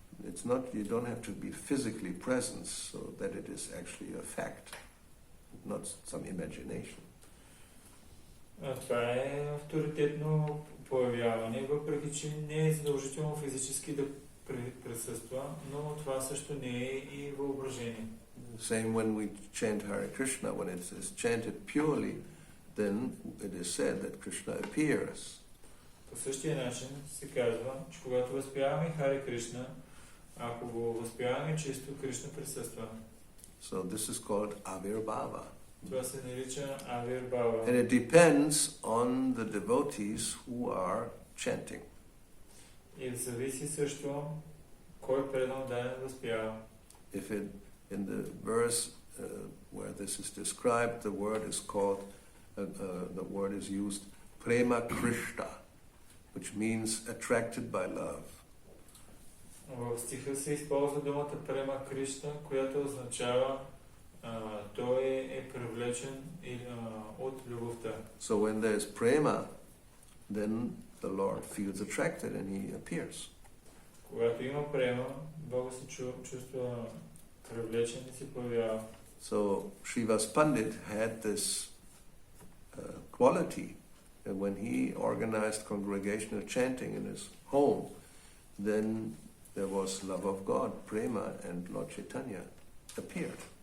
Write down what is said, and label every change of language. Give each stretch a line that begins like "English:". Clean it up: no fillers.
English: It's not, you don't have to be physically present so that it is actually a fact, not some imagination.
Bulgarian: Това е авторитетно появяване, въпреки че не е задължително физически да присъства, но това също не е и въображение.
English: Same when we chant Hare Krishna, when it is chanted purely, then it is said that Krishna appears.
Bulgarian: По същия начин се казва, че когато възпяваме Харе Кришна, ако го възпяваме чисто, Кришна присъства.
English: So this is called Avirbhava.
Bulgarian: Това се нарича Авирбава.
English: And it depends on the devotees who are chanting.
Bulgarian: И зависи също кой преданодайен възпява.
English: If it, in the verse where this is described, the word is called, the word is used, Prema Krishna, which means attracted by love.
Bulgarian: В стиха се използва думата Према Кришна, която означава той е привлечен от любовта.
English: So when there is prema, then the Lord feels attracted and he appears.
Bulgarian: Когато има према, Бог се чувства привлечен и се появява.
English: So Srivasa Pandit had this quality, and when he organized congregational chanting in his home, then there was love of God, prema, and Lord Chaitanya appeared.